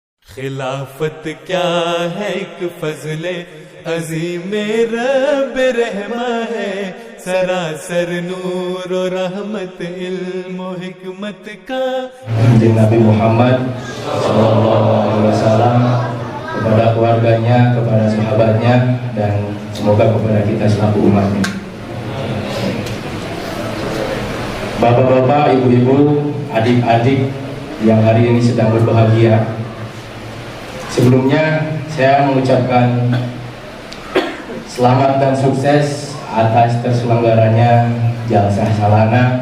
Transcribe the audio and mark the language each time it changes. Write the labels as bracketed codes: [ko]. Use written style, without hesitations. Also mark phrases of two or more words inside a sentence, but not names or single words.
[ur] خلافت کیا ہے ایک فضل عظیم رب رحما ہے سراسر نور اور رحمت علم اور حکمت کا [id] Nabi Muhammad SAW, kepada keluarganya, kepada sahabatnya, dan semoga kepada kita selaku umatnya. Bapak-bapak, ibu-ibu, adik-adik yang hari ini sedang berbahagia, sebelumnya saya mengucapkan selamat dan sukses atas terselenggaranya Jalsah Salana.